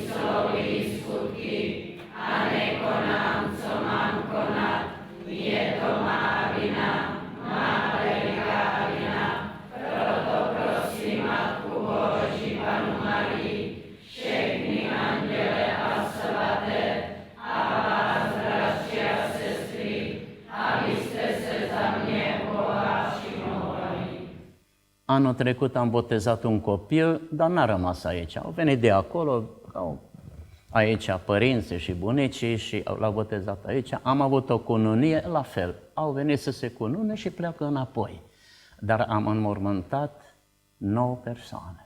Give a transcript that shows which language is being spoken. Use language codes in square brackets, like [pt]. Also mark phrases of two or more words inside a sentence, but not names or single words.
[cs] slovy, skutky a nekonám, co mám konat, je to má vina, má veliká vina, proto prosím Matku Boží Panu Marii, všechny anděle a svaté a vás, bratři a sestry, abyste se za mě Boha přimovali. [ro] Anul trecut am botezat un copil, dar n-a rămas aici. Au venit de acolo, aici părinții și bunicii și l-au botezat aici. Am avut o cununie, la fel. Au venit să se cunune și pleacă înapoi. Dar am înmormântat 9 persoane.